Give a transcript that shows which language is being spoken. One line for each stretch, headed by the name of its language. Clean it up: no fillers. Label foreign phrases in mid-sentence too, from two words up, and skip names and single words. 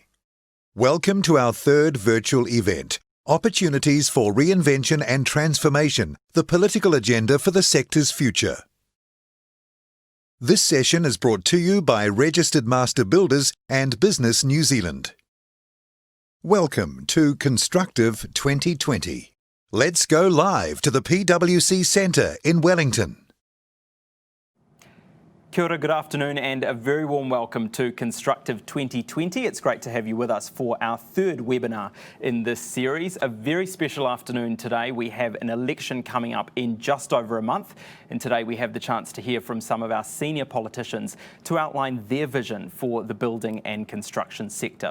English: Welcome to our third virtual event, Opportunities for Reinvention and Transformation, the political agenda for the sector's future. This session is brought to you by Registered Master Builders and BusinessNZ. Welcome to Constructive 2020. Let's go live to the PwC Centre in Wellington.
Māori: Kia ora,
English: good afternoon and a very warm welcome to Constructive 2020. It's great to have you with us for our third webinar in this series. A very special afternoon today. We have an election coming up in just over a month, and today we have the chance to hear from some of our senior politicians to outline their vision for the building and construction sector.